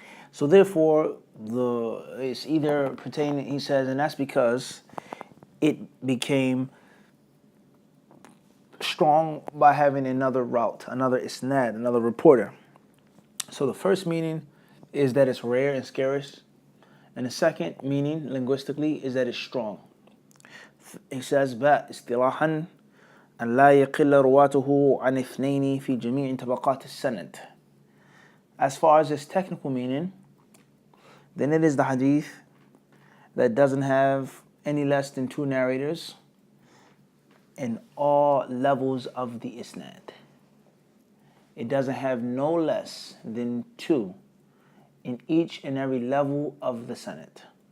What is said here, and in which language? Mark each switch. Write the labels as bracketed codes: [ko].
[en] So therefore, it's either pertaining, he says, and that's because it became strong by having another route, another isnad, another reporter. So the first meaning is that it's rare and scarce, and the second meaning linguistically is that it's strong. He says, [ar] ba istilahan أن لا يقل رواته عن اثنين في جميع طبقات السند. [en] As far as its technical meaning, then it is the hadith that doesn't have any less than two narrators in all levels of the isnad. It doesn't have no less than two in each and every level of the sanad.